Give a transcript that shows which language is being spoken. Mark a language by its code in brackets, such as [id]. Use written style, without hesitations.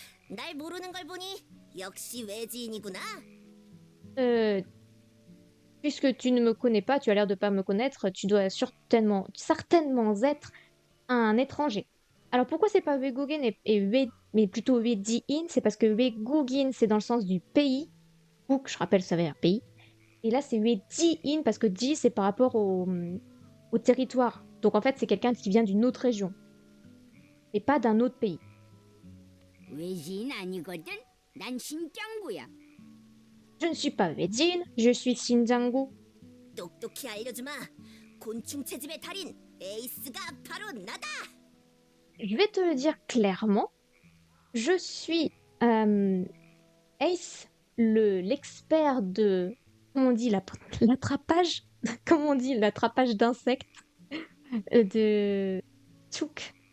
[ko] 날 모르는 걸 보니 역시 외지인이구나. [fr] Puisque tu ne me connais pas, tu as l'air de pas me connaître, tu dois certainement être un étranger. Alors pourquoi c'est pas Wegogen mais plutôt Wedi-in? C'est parce que Wegugin, c'est dans le sens du pays. Book, je rappelle, ça veut dire pays. Et là, c'est Wedi-in parce que Ji, c'est par rapport au territoire. Donc en fait, c'est quelqu'un qui vient d'une autre région. Et pas d'un autre pays. [ko] 외지인 아니거든. 난 신짱구야. [fr] Je ne suis pas Weijin, je suis Shinjangu. [ko] 똑똑히 알려주마. 곤충 채집의 달인 에이스가 바로 나다. [fr] Je vais te le dire clairement. Je suis Ace, l'expert de, comment on dit, l'attrapage, comment on dit, l'attrapage d'insectes, de Tchouk.